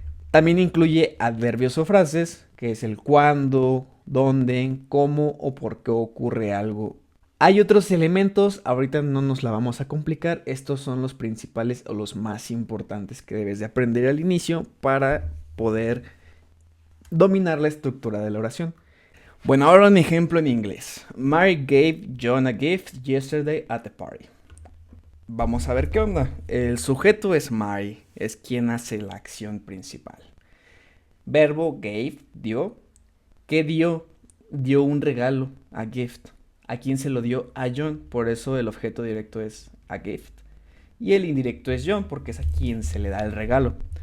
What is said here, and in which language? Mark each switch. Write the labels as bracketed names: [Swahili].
[Spanish] También incluye adverbios o frases, que es el cuándo, dónde, cómo o por qué ocurre algo. Hay otros elementos, ahorita no nos la vamos a complicar, estos son los principales o los más importantes que debes de aprender al inicio para poder dominar la estructura de la oración. Bueno, ahora un ejemplo en inglés. [English] Mary gave John a gift yesterday at the party. [Spanish] Vamos a ver qué onda. El sujeto es Mary, es quien hace la acción principal. Verbo gave, dio. ¿Qué dio? Dio un regalo, [English] a gift. [Spanish] ¿A quién se lo dio? A John. Por eso el objeto directo es [English] a gift. [Spanish] Y el indirecto es John, porque es a quien se le da el regalo.